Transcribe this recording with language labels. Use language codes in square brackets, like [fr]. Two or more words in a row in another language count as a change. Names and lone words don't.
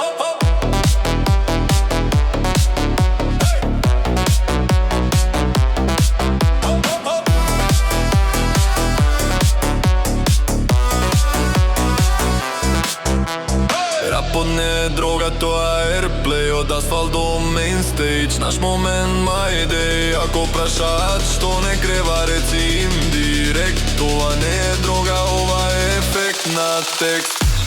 [mk] Рапот не е дрога, тоа е airplay. Од асфалт до [en] main stage, [mk] наш момент, [en] my day. [mk] Ако прашаат што не крева, реци им директ. Тоа не е дрога, ова е ефект на текст.